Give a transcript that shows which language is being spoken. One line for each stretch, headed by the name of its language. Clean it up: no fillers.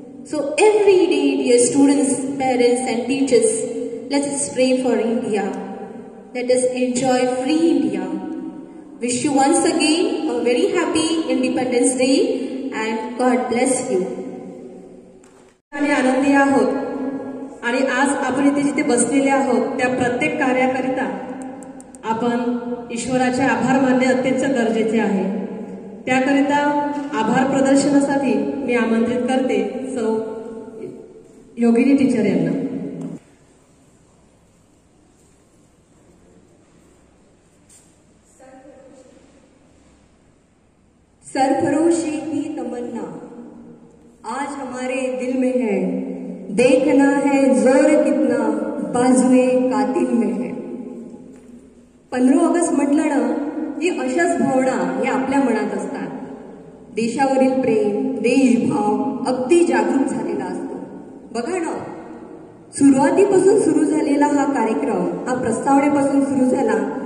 English: So every day, dear students, parents and teachers, let us pray for India. Let us enjoy free India. Wish you once again a very happy Independence Day and God bless you.
Marathi: आणि आनंदी आहोत आणि आज आपण इथे जिथे बसलेले आहोत त्या प्रत्येक कार्याकरिता आपण ईश्वराचे आभार मानणे अत्यंत गरजेचे आहे. त्याकरिता आभार प्रदर्शनासाठी मी आमंत्रित करते सौ योगिनी टीचर यांना.
Hindi: सरफरोशी की तमन्ना आज हमारे दिल में है, देखना है जोर कितना बाजुए कातिल में है.
Marathi: 15 ऑगस्ट म्हटलं ना की अशाच भावना या आपल्या मनात असतात. देशावरील प्रेम, देशभाव अगदी जागृत झालेला असतो. बघा ना, सुरुवातीपासून सुरू झालेला हा कार्यक्रम, हा प्रस्तावनेपासून सुरू झाला